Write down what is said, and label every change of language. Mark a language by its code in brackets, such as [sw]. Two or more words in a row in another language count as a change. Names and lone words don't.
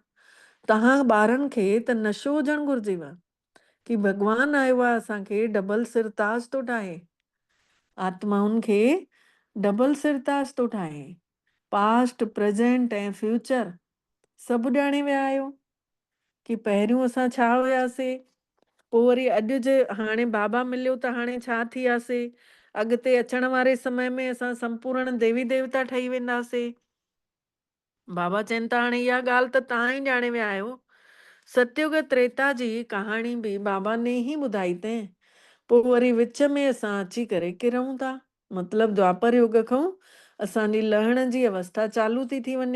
[sd] तव्हां ॿारनि खे त नशो हुजणु घुरिजेव कि भॻवानु आयो आहे असांखे डबल सिरताज थो ठाहे, आत्माउनि खे डबल सिरताज थो ठाहे। [en] past, present [sd] ऐं फ्यूचर सभु ॼाणे विया आहियो कि पहिरियों असां छा हुयासीं, पोइ वरी अॼु जे हाणे बाबा मिलियो त हाणे छा थी वियासीं, अॻिते अचण वारे समय में असां संपूर्ण देवी देवता ठही वेंदासीं। बाबा चवनि था हाणे इहा ॻाल्हि त तव्हां ई ॼाणे विया आहियो। सतयुग त्रेता जी कहाणी बि बाबा ने ई ॿुधाई अथई। पोइ वरी विच में असां अची करे किरूं था, मतिलबु द्वापर युग खां असांजी लहण जी अवस्था चालू थी वञे।